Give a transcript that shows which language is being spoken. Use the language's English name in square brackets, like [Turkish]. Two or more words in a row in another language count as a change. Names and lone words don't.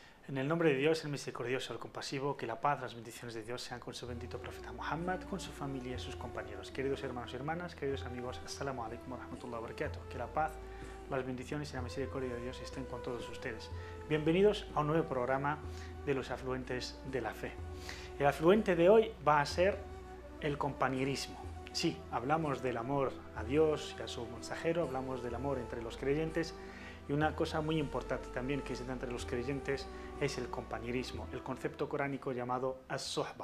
[Spanish] En el nombre de Dios, el misericordioso, el compasivo, que la paz, las bendiciones de Dios sean con su bendito profeta Muhammad, con su familia y sus compañeros. Queridos hermanos y hermanas, queridos amigos, [Arabic] السلام عليكم ورحمة الله وبركاته. [Spanish] Que la paz, las bendiciones y la misericordia de Dios estén con todos ustedes. Bienvenidos a un nuevo programa de los afluentes de la fe. El afluente de hoy va a ser el compañerismo. Sí, hablamos del amor a Dios y a su mensajero, hablamos del amor entre los creyentes, y una cosa muy importante también que se da entre los creyentes es el compañerismo, el concepto coránico llamado as-suhba.